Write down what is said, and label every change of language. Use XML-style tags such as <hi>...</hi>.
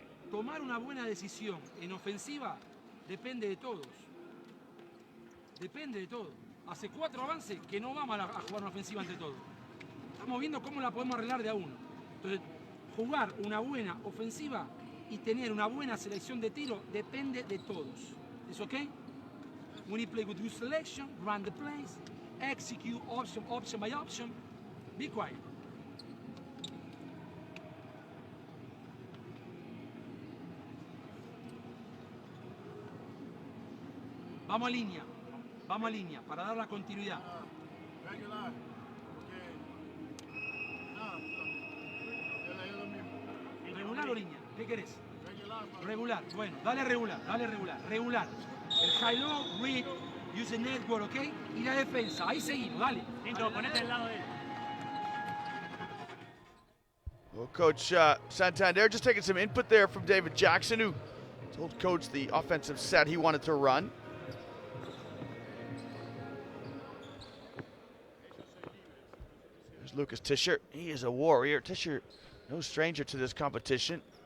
<es>Tomar una buena decisión en ofensiva depende de todos. Depende de todos. Hace 4 avances que no vamos a jugar una ofensiva entre todos. Estamos viendo cómo la podemos arreglar de a uno. Entonces, jugar una buena ofensiva y tener una buena selección de tiro depende de todos. ¿Es okay?</es> <en>We need to play with good selection, run the plays, execute option by option. Be quiet.</en> <es>Vamos a línea para dar la continuidad. ¿Regular o línea? ¿Qué querés? Regular. Bueno, dale regular. Regular. El high-low,</es> <en>read, use the network,</en> <es>¿ok? Y la defensa. Ahí seguimos, dale. Tinto, ponete al lado de él.</es> <en>Well, Coach Santander just taking some input there from David Jackson, who told Coach the offensive set he wanted to run. There's Lucas Tischer. He is a warrior. Tischer, no stranger to this competition.</en>